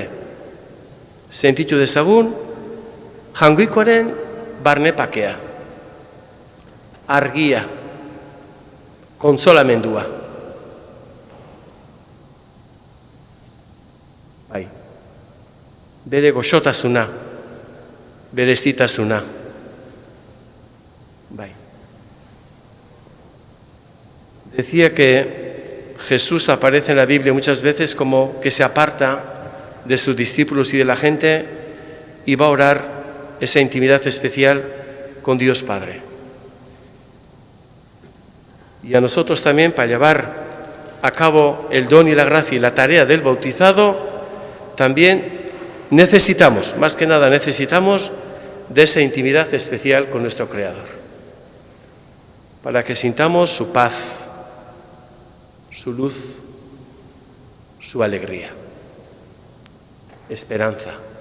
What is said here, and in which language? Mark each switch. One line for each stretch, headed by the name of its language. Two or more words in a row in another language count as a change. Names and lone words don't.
Basque: Sentitu dezagun, jangoikoaren barnepakea, argia, kontsolamendua. Bai. Bere goxotasuna, bere estitasuna. Bai.
Spanish: Decía que Jesús aparece en la Biblia muchas veces como que se aparta de sus discípulos y de la gente y va a orar esa intimidad especial con Dios Padre. Y a nosotros también, para llevar a cabo el don y la gracia y la tarea del bautizado, también necesitamos, más que nada necesitamos de esa intimidad especial con nuestro Creador, para que sintamos su paz, su luz, su alegría, esperanza.